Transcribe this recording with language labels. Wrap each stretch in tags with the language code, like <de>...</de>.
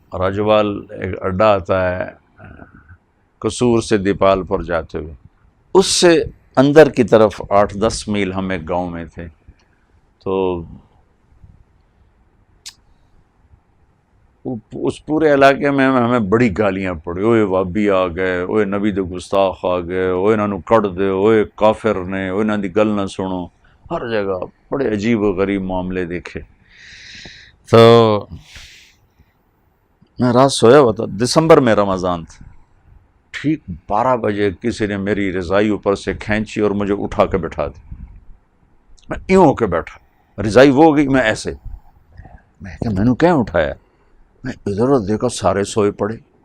<ur>راجوال ایک اڈا آتا ہے قصور سے دیپال پر جاتے ہوئے، اس سے اندر کی طرف 8-10 میل ہم ایک گاؤں میں تھے. تو اس پورے علاقے میں ہمیں بڑی گالیاں پڑی.</ur> <pa>اوئے وابی آ گئے، اوئے نبی دے گستاخ آ گئے، اوئے انہوں کٹ دے، اوئے کافر نے، اوئے انہوں دی گل نہ سنو.</pa> <ur>ہر جگہ بڑے عجیب و غریب معاملے دیکھے. تو میں رات سویا ہوا تھا، دسمبر میں رمضان تھا. ٹھیک 12 بجے کسی نے میری رضائی اوپر سے کھینچی اور مجھے اٹھا کے بٹھا دی. میں یوں ہو کے بیٹھا، رضائی وہ ہو گئی، میں ایسے. میں کہ میں نے کہیں اٹھایا؟ میں ادھر ادھر دیکھا، سارے سوئے پڑے.</ur>